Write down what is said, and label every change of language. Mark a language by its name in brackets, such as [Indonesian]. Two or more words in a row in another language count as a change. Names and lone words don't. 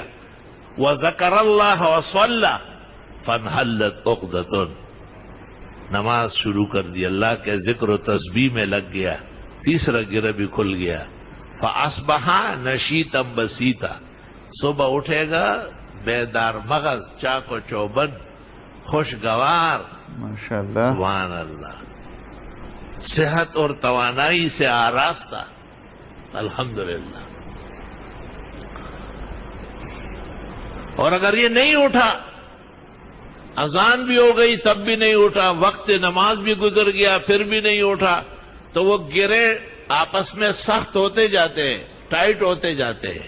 [Arabic] وذکر اللہ وصلی، فانحلت عقدۃ، [Urdu] نماز شروع کر دی، اللہ کے ذکر و تسبیح میں لگ گیا، تیسرا گرہ بھی کھل گیا. [Arabic] فاصبح نشیطا بسیطا، [Urdu] صبح اٹھے گا بیدار مغز، چاق و چوبند، خوشگوار. ماشاءاللہ، [Arabic] سبحان اللہ. [Urdu] صحت اور توانائی سے آراستہ، الحمدللہ. اور اگر یہ نہیں اٹھا، اذان بھی ہو گئی تب بھی نہیں اٹھا، وقت نماز بھی گزر گیا پھر بھی نہیں اٹھا، تو وہ گرے آپس میں سخت ہوتے جاتے ہیں، ٹائٹ ہوتے جاتے ہیں.